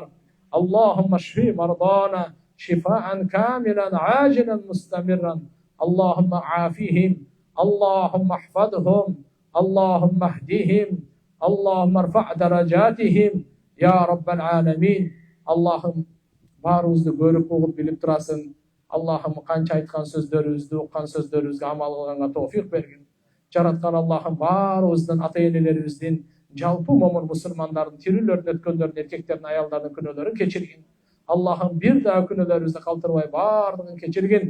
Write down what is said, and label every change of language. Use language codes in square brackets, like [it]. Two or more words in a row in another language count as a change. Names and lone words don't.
[ar] اللهم اشف مرضانا شفاء كاملا عاجلا مستمرا. اللهم عافهم. اللهم احفظهم. اللهم اهدهم. اللهم ارفع درجاتهم يا رب العالمين. [ky] اللهم баарыбызды көрүп угуп билип турасың. Аллахым канча айткан сөздөрүбүздү, уккан сөздөрүбүзгө амал кылганга товфик бергин. Жараткан Аллахым баарыбыздын ата-энелерибиздин, жалпы момун мусулмандардын тирүүлөрүн өткөндөрдүн, эркектердин, аялдардын күнөөлөрүн кечиргин. Аллахым бир да күнөөлөрүбүздү калтырбай баардыгын кечиргин.